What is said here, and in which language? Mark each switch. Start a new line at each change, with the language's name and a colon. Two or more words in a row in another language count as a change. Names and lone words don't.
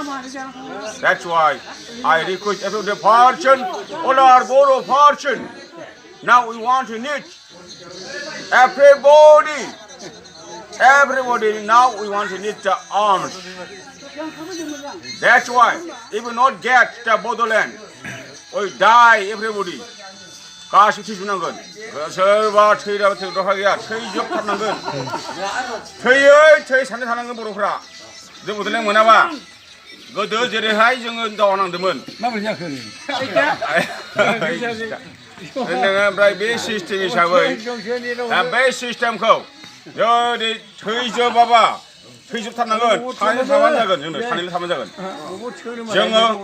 English: That's why I request every portion, all our Boro portion. Now we want to need everybody. Now we want to need the arms. That's why if we not get the Bordland, we die everybody.
Bodo: गासिबो थैजोबनांगोन सोरबा थैग्रा गैया थैजोबथारनांगोन थै साननो थानांगोन बर'फ्रा जों बड'लेण्ड मोनाबा गोदो जेरैहाय जोङो दावहा नांदोंमोन माबोरै जाखो ओमफ्राय बे सिस्टेम हिसाबै बे सिस्टेमखौ जुदि थैजोबाबा थैजोबथारनांगोन सानैल' थाबानो जागोन जोङो